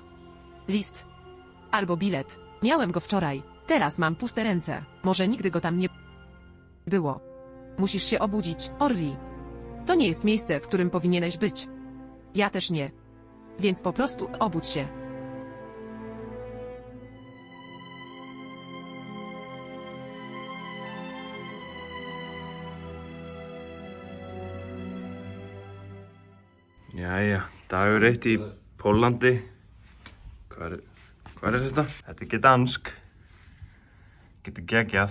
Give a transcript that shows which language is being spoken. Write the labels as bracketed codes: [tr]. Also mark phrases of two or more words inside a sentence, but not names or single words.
[pl] List. Albo bilet. Miałem go wczoraj. Teraz mam puste ręce. Może nigdy go tam nie było. Musisz się obudzić, Orli. To nie jest miejsce, w którym powinieneś być. Ja też nie. Więc po prostu obudź się. [is] Jæja, dagur 1 í Póllandi. Hvað þetta? Þetta Gdansk. Getur geggjað.